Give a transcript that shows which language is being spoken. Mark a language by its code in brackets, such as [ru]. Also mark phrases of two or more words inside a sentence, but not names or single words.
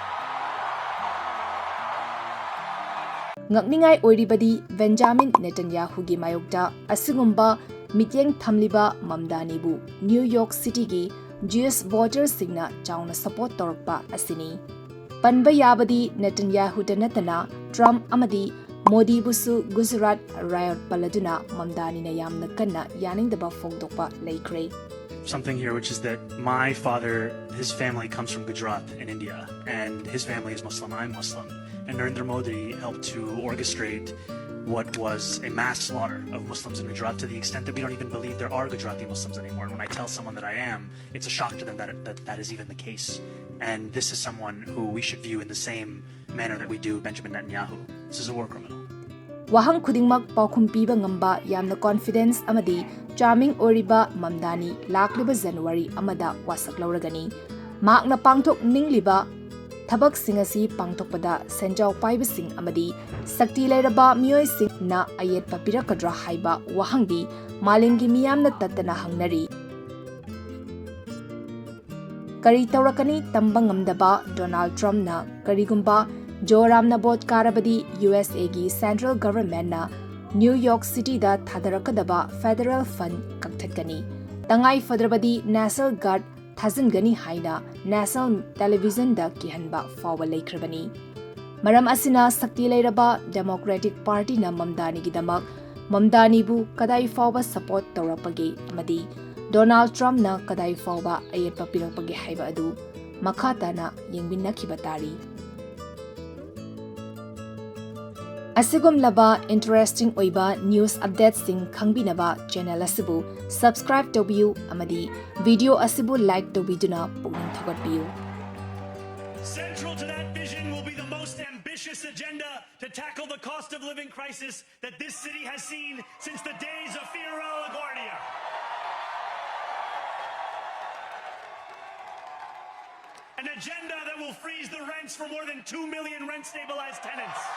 [mni] ngakningai oiribadi Benjamin Netanyahu gi mayokta asigumba mityeng thamliba Mamdani bu New York City gi [en] Jewish voters [mni] singna chauna support torpa asini panba yabadi Netanyahu da natana Trump amadi Modi busu Gujarat riot paladuna Mamdani na yamna kanna yaningdaba fogdokpa leikre [en] something here, which is that my father, his family comes from Gujarat in India, and his family is Muslim, I'm Muslim. And Narendra Modi helped to orchestrate what was a mass slaughter of Muslims in Gujarat to the extent that we don't even believe there are Gujarati Muslims anymore. And when I tell someone that I am, it's a shock to them that is even the case. And this is someone who we should view in the same manner that we do Benjamin Netanyahu. This is a war criminal. [mni] Wahang khudingmak paukhum piba ngamba yamna confidence amadi charming oriba Mamdani lakliba January amada wasak lauragani. Makna pangthok ningliba Thabak singasi pangthokpada senjau paiba sing amadi sakti lairaba miyoi sing na ayet papira kadra haiba wahangdi malingi miyamna tattana hangnari. Kari taurakani tambang ngamdaba Donald Trump na karigumba Zohran Mamdani karabadi USA gi [en] Central Government [mni] na New York City da thadarakadaba [en] Federal Fund [mni] kakthakani. Tangai fadrabadi National Guard Thazingani haina [en] National Television [mni] da kihanba fawa laikrabani. Maram asina sakti lairaba Democratic Party na Mamdani gidamak Mamdani bu kadai fawa support taurakpagi amadi Donald Trump na kadai fawa ayet papirakpagi haiba adu makata na yengbinnakiba tari. Asigum laba interesting oiba [en] news updates [mni] sing khangbinaba channel asibu subscribe tobiu amadi video asibu like tobiduna pungning thogatbiu. [en] Central to that vision will be the most ambitious agenda to tackle the cost of living crisis that this city has seen since the days of Fierro LaGuardia. An agenda that will freeze the rents for more than 2 million rent-stabilized tenants.